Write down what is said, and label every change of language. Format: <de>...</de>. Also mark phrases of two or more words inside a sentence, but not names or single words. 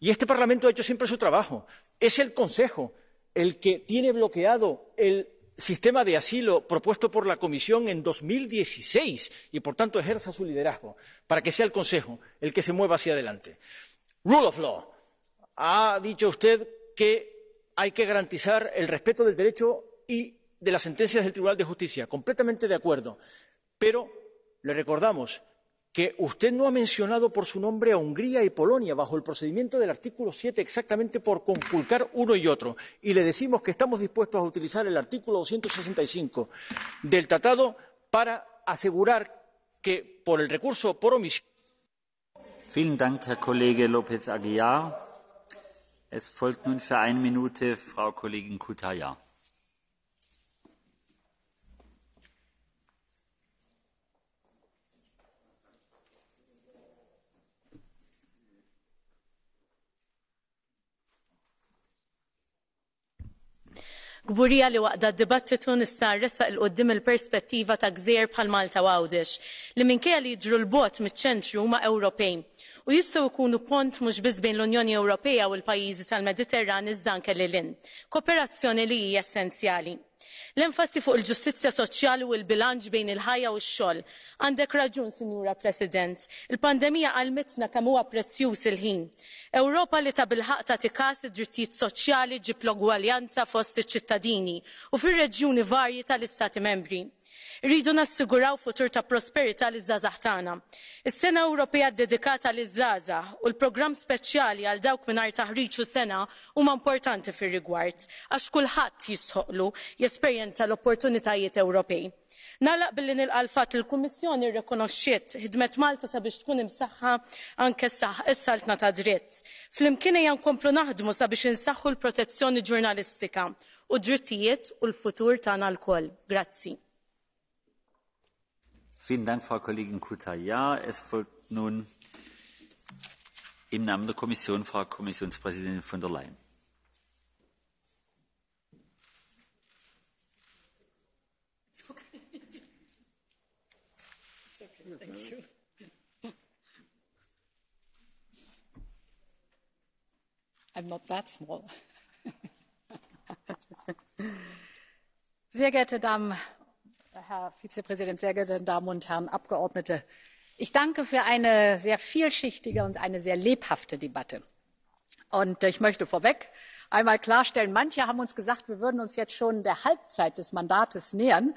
<es>Y este Parlamento ha hecho siempre su trabajo. Es el Consejo el que tiene bloqueado el sistema de asilo propuesto por la Comisión en 2016 y, por tanto, ejerza su liderazgo para que sea el Consejo el que se mueva hacia adelante.</es> <en>Rule of law.</en> <es>Ha dicho usted que hay que garantizar el respeto del derecho y de las sentencias del Tribunal de Justicia. Completamente de acuerdo. Pero le recordamos que usted no ha mencionado por su nombre a Hungría y Polonia bajo el procedimiento del artículo 7 exactamente por conculcar uno y otro. Y le decimos que estamos dispuestos a utilizar el artículo 265 del Tratado para asegurar que por el recurso por omisión.</es> <de>Vielen Dank, Herr Kollege López Aguilar. Es folgt nun für 1 Minute Frau Kollegin Cutajar.</de> <mt>Gburija li waqda d-dibattitu nista' nressaq il quddiem il-perspettiva ta' gżejjer bħal Malta u Għawdex li minkejja li jidhru l-bogħod miċ-ċentru huma Ewropej u jistgħu jkunu pont mhux biss bejn l-Unjoni Ewropea u l-pajjiżi tal-Mediterran iżda anke lil hinn. Kooperazzjoni li hija essenzjali. L-enfasi fuq il-ġustizzja soċjali u l-bilanċ bejn il-ħajja u x-xogħol. Għandek raġun, Sinjura President. Il-pandemija għalmetna kemm huwa prezzjuż il-ħin. Ewropa li ta' bilħaq tagħti każ id-drittijiet soċjali ġib l-ugwaljanza fost iċ-ċittadini u fir-reġjuni varji tal-Istati membri. Irridu nassiguraw futur ta' prosperità liż-żgħażagħ tagħna. Is-Sena Ewropea dedikata liż-żgħażagħ u l-programm speċjali għal dawk mingħajr taħriġ u sena huma importanti fir-rigward għax kulħadd jistħoqlu jesperjenza l-opportunitajiet Ewropej. Nagħlaq billi nilqa' l-fatt li l-Kummissjoni rrikonoxxiet ħidmet Malta sabiex tkun imsaħħa anke s-saltna ta' dritt. Flimkien ejja nkomplu naħdmu sabiex insaħħu l-protezzjoni ġurnalistika u d-drittijiet u l-futur tagħna lkoll. Grazzi.</mt> <de>Vielen Dank, Frau Kollegin Cutajar. Es folgt nun im Namen der Kommission Frau Kommissionspräsidentin von der Leyen.</de> <en>I'm not that small.</en> <de>Sehr geehrte Damen, Herr Vizepräsident, sehr geehrte Damen und Herren Abgeordnete, ich danke für eine sehr vielschichtige und eine sehr lebhafte Debatte. Und ich möchte vorweg einmal klarstellen, manche haben uns gesagt, wir würden uns jetzt schon der Halbzeit des Mandates nähern.</de>